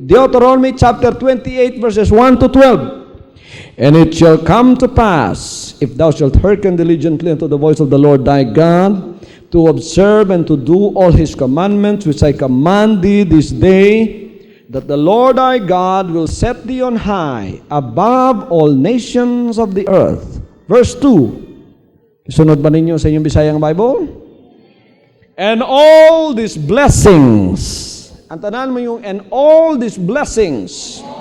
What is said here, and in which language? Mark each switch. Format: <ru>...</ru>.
<en>Deuteronomy chapter 28 verses 1 to 12. And it shall come to pass, if thou shalt hearken diligently unto the voice of the Lord thy God, to observe and to do all his commandments which I command thee this day, that the Lord thy God will set thee on high above all nations of the earth. Verse 2.</en> <ceb>Isunod ba ninyo sa inyong Bisayang Bible?</ceb> <en>And all these blessings.</en> <ceb>Antanan mo yung</ceb> <en>and all these blessings.</en>